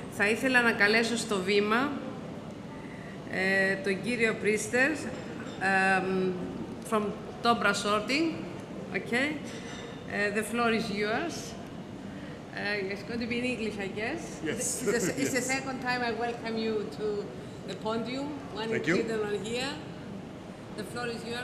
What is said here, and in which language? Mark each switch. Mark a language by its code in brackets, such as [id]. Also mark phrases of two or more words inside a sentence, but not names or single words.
[el] Θα ήθελα να καλέσω στο βήμα τον κύριο Πρίστερς from TOMRA Sorting. [en] Okay. The floor is yours. It's going to be in English, I guess. Yes. It's the second time I welcome you to the podium. One in Sweden, one here. The floor is yours.